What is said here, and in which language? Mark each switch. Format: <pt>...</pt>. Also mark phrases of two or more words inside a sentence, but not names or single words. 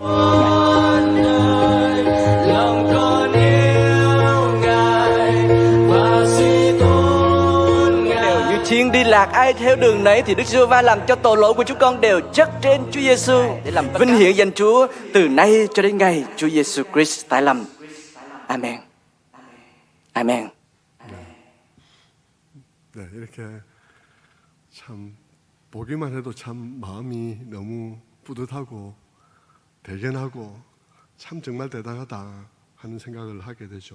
<vi>Đều như chiên đi lạc, ai theo đường nấy thì Đức Giê-hô-va làm cho tội lỗi của chúng con đều chất trên Chúa Giêsu để làm vinh hiển danh Chúa từ nay cho đến ngày Chúa Giêsu Christ tái lâm. Amen. Amen.</vi> <ko>네, 이렇게 참 보기만 해도 참 마음이 너무 뿌듯하고 대견하고 참 정말 대단하다 하는 생각을 하게 되죠.</ko>